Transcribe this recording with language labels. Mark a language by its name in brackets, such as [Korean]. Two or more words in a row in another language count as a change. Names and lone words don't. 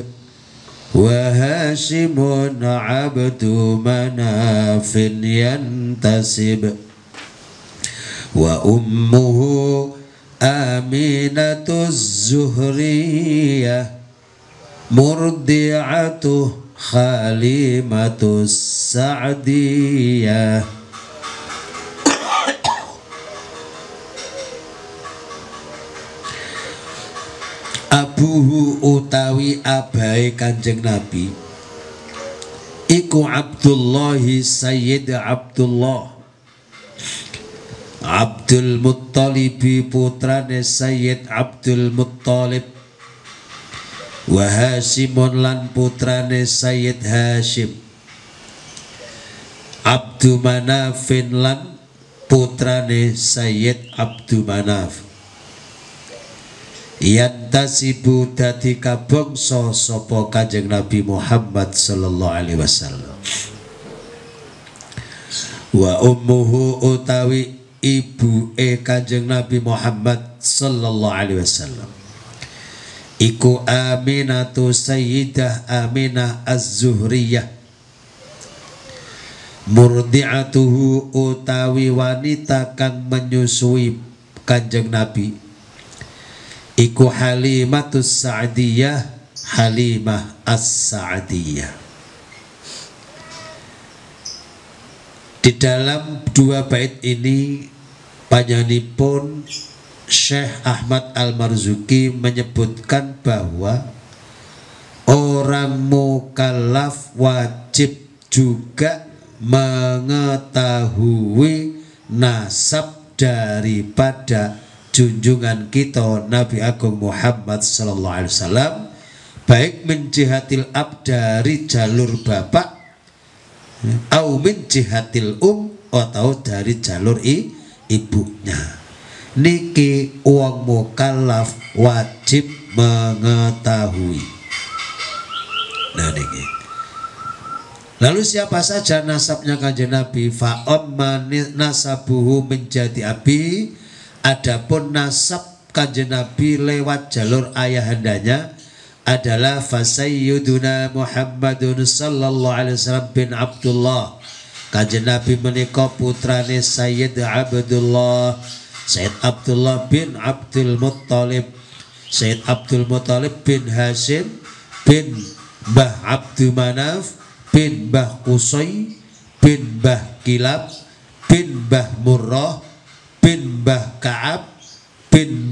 [Arabic] وهاشم عبد مناف ينتسب وأمه آمنة الزهرية مرضعته حليمة السعدية [Javanese] Abuhu utawi abai Kanjeng Nabi iku Abdullahi Sayyid Abdullah Abdul Muttalibi putrane Sayyid Abdul Muttalib wa Hasimun lan putrane Sayyid Hashim Abdu Manafin lan putrane Sayyid Abdu Manaf yantasibu dadi kabangsa sapa Kanjeng Nabi Muhammad [Arabic] صلى الله عليه وسلم وأمه [Javanese] utawi ibu Kanjeng Nabi Muhammad [Arabic] صلى الله عليه وسلم [Javanese] iku Aminatu Sayyidah Aminah Az-Zuhriyah murdi'atuhu utawi wanita kang menyusui Kanjeng Nabi iku Halimatus Sa'diyah Halimah As-Sa'diyah. [Indonesian] Di dalam dua bait ini panjenenganipun Syekh Ahmad Al-Marzuki menyebutkan bahwa orang mukallaf wajib juga mengetahui nasab daripada junjungan kita Nabi Agung Muhammad [Arabic] صلى الله عليه وسلم, [Indonesian] baik [Arabic] من جهة الأب [Indonesian] dari jalur bapak [Arabic] أو من جهة [Indonesian] atau dari jalur ibunya. [Javanese] Niki wong mukallaf wajib mengetahui. [Indonesian] Nah niki. Lalu siapa saja nasabnya Kanjeng Nabi? [Arabic] فأما نسبه menjadi abi. [Indonesian] Adapun nasab Kanjeng Nabi lewat jalur ayahandanya adalah [Arabic] فسيدنا محمد صلى الله عليه وسلم [Indonesian] bin Abdullah. [Javanese] Kanjeng Nabi menika putrane Sayyid Abdullah, Sayyid Abdullah bin Abdul Muttalib, Sayyid Abdul Muttalib bin Hashim bin Mbah Abdu Manaf bin Mbah Qusay bin Mbah Kilab bin Mbah Murrah bin Mbah Ka'ab bin